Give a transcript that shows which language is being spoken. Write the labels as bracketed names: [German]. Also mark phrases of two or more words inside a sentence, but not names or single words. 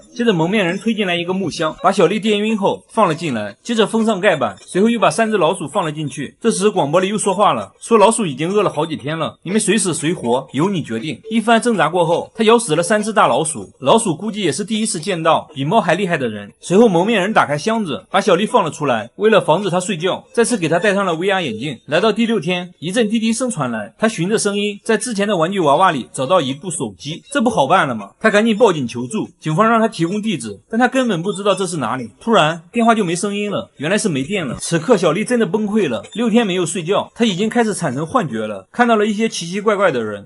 [Chinese] 接着蒙面人推進來一個木箱，把小麗電暈後放了進來，接着封上蓋板，隨後又把3隻老鼠放了進去。這時廣播裡又說話了，說老鼠已經餓了好幾天了，你們誰死誰活由你決定。一番掙扎過後，他咬死了3隻大老鼠，老鼠估計也是第一次見到比貓還厲害的人。隨後蒙面人打開箱子，把小丽放了出來，為了防止她睡覺，再次給她戴上了 VR 眼鏡。來到第6天，一陣滴滴聲傳來，他循着声音在之前的玩具娃娃裡找到一部手機，這不好辦了嗎？他趕緊報警求助，警方讓他提供地址，但他根本不知道這是哪裡。突然電話就沒聲音了，原來是沒電了。此刻小麗真的崩潰了，6天沒有睡觉，她已經開始產生幻覺了，看到了一些奇奇怪怪的人。